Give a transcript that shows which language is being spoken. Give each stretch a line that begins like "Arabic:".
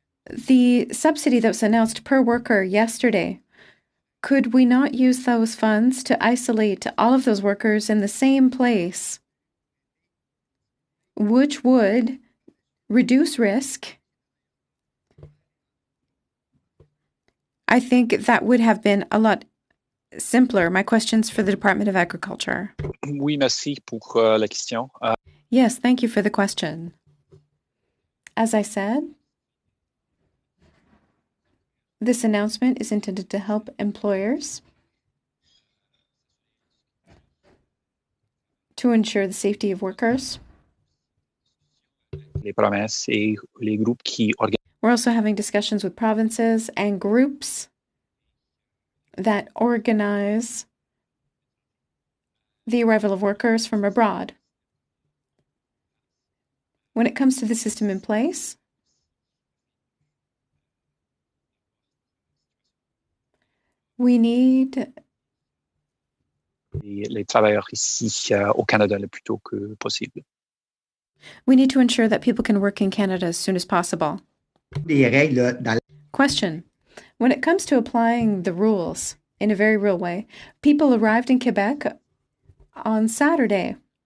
English: The subsidy that was announced per worker yesterday, could we not use those funds to isolate all of those workers in the same place, which would reduce risk? I think that would have been a lot simpler. My question's for the Department of Agriculture.
French: Oui, merci pour la question.
English: Yes, thank you for the question. As I said, this announcement is intended to help employers to ensure the safety of workers.
French: Les provinces et les groupes qui organisent.
English: We're also having discussions with provinces and groups that organize the arrival of workers from abroad. When it comes to the system in place, we need
French: les travailleurs ici au Canada le plus tôt que possible.
English: We need to ensure that people can work in Canada as soon as possible. Question. When it comes to applying the rules in a very real way, people arrived in Quebec on Saturday.